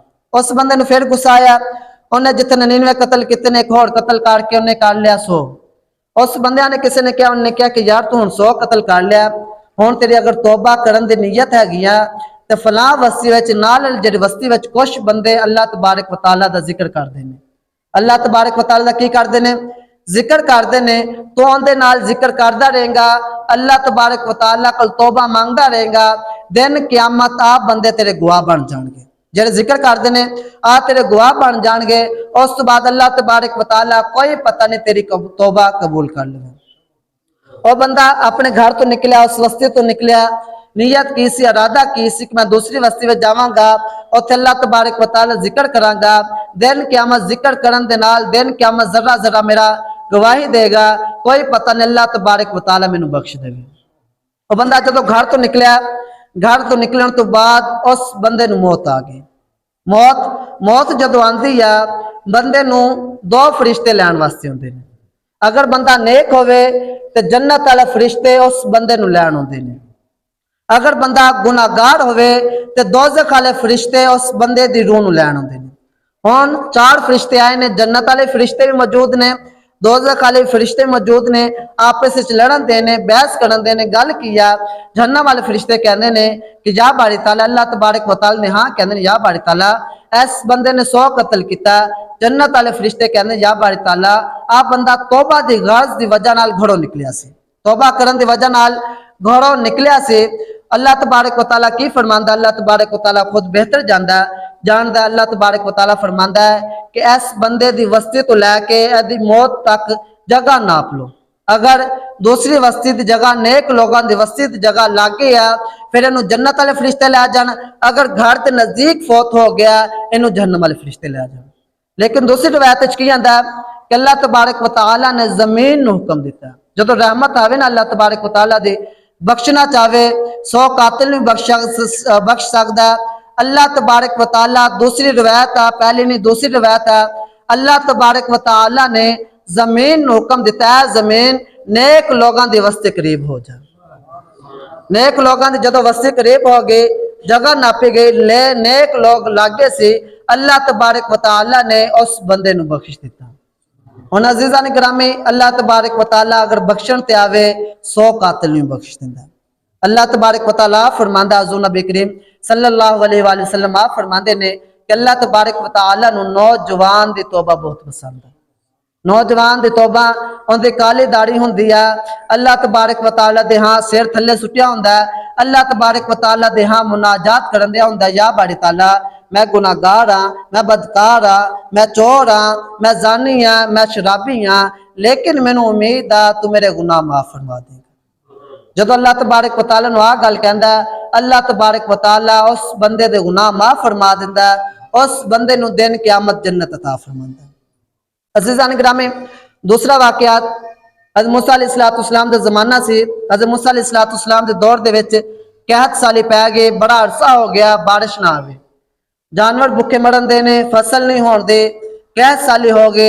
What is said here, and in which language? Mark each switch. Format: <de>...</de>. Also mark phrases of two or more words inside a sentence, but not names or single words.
<pa>اس بندے نے فر غصہ آیا، انہیں جتنے 99 قتل کیے نے، ایک ہور قتل کر کے انہیں کر لیا 100. اس بندے نے کسی نے کہا، انہیں کہا کہ یار تو ہن 100 قتل کر لیا، ہن تیری اگر توبہ کرن دی نیت ہیگی آ تے فلاں بستی وچ نال جیہڑی بستی وچ کجھ بندے اللہ تبارک و تعالیٰ دا ذکر کردے نے, اللہ تبارک و تعالیٰ کی کرتے نے ذکر کرتے نے تو ان کے نال ذکر کرتا رہے گا اللہ تبارک و تعالیٰ کول توبہ مانگتا رہے گا دن قیامت آپ بندے تیرے گواہ بن جائیں گے جیہڑے ذکر کرتے نے آ تیرے گواہ بن جائیں گے اس تو بعد اللہ تبارک و تعالیٰ کوئی پتہ نہیں تیری توبہ قبول کر لے گا. اور بندہ اپنے گھر تو نکلیا اس بستی تو نکلیا نیت کی سی ارادہ کی سی کہ میں دوسری بستی میں جاواں گا اتھے اللہ تبارک و تعالیٰ ذکر کراں گا دن قیامت ذکر کرن دے نال دن قیامت ذرا ذرا میرا گواہی دے گا کوئی پتہ نہیں اللہ تبارک و تعالیٰ مینوں بخش دیوے. اور بندہ جو گھر تو نکلیا گھر تو نکلنے تو بعد اس بندے نوں موت آ گئی. موت موت جدوں آندی آ بندے نوں دو فرشتے لین واسطے آؤندے نے. اگر بندہ نیک ہووے تو جنت والے فرشتے اس بندے نوں لین آؤندے نے. اگر بندہ گناہگار ہووے تو دوزخ والے فرشتے اس بندے دی روح نوں لین آؤندے نے. ہن چار فرشتے آئے نے جنت والے فرشتے بھی موجود نے دوزخ والے فرشتے موجود نے آپس میں لڑن دینے بحث کرن دینے گل کیا جہنم والے فرشتے کہتے نے کہ یا باری تعالیٰ اللہ تبارک و تعالیٰ نے ہاں کہتے ہیں یا باری تعالیٰ اس بندے نے 100 قتل کیا. جنت والے فرشتے کہتے ہیں یا باری تعالیٰ آ بندہ توبہ دی غرض دی وجہ نال گھروں نکلیا سی توبہ کرن دی وجہ نال گھروں نکلیا سی. اللہ تبارک و تعالیٰ کی فرماندا اللہ تبارک و تعالیٰ خود بہتر جاندا اللہ تبارک و تعالیٰ فرماندا ہے کہ اس بندے دی وستی تو لے کے ایہدی موت تک جگہ ناپ لو. اگر دوسری وستی کی جگہ نیک لوگوں کی وستی کی جگہ لاگے آ فر اینوں جنت والے فرشتے لے جان. اگر گھر کے نزدیک فوت ہو گیا اینوں جہنم والے فرشتے لے جان. لیکن دوسری روایت کی آندا کہ اللہ تبارک و تعالیٰ نے زمین نوں حکم دتا جو رحمت آوے نا اللہ تبارک و تعالیٰ دی بخشنا چاہے 100 قاتل بھی بخش سکتا ہے. اللہ تبارک و تعالیٰ دوسری روایت ہے پہلی نہیں دوسری روایت ہے اللہ تبارک و تعالیٰ نے زمین حکم دتا ہے زمین نیک لوگوں کے وستے قریب ہو جا. نیک لوگوں کی جو وستے قریب ہو گئی جگہ ناپی گئی لے نیک لوگ لاگے سے اللہ تبارک و تعالیٰ نے اس بندے نوں بخش دتا. ہن عزیزان گرامی اللہ تبارک و تعالیٰ اگر بخشن تے آوے 100 قاتل نوں بخش دیندا. اللہ تبارک و تعالیٰ فرماندا حضور نبی کریم</pa> <ar>صلى الله عليه وسلم</ar> <pa>آپ فرماتے نے کہ اللہ تبارک و تعالیٰ نوں نوجوان دی توبہ بہت پسند ہے. نوجوان دی توبہ ان کی کالی داڑھی ہندی ہے اللہ تبارک و تعالیٰ دے ہاں سر تھلے سٹیا ہندا ہے اللہ تبارک و تعالیٰ دے ہاں مناجات کرن دیا ہندا یا باری تعالیٰ میں گناہگار ہاں میں بدکار ہاں میں چور ہاں میں جانی ہاں میں شرابی ہاں لیکن مینوں امید آ تو میرے گناہ معاف فرما دے گا. جو اللہ تبارک و تعالیٰ نوں آ گل کہندا اللہ تبارک و تعالیٰ اس بندے دے گناہ معاف فرما دیندا اس بندے نوں دن قیامت جنت عطا فرماندا. عزیزان گرامی دوسرا واقعات حضرت موسیٰ علیہ السلام دا زمانہ سی. حضرت موسیٰ علیہ السلام دے دور دے وچ قحط سالی پے گئے بڑا عرصہ ہو گیا بارش نا آوے جانور بھکھے مرن دے نے فصل نہیں ہونے دے قحط سالی ہو گئے.</pa>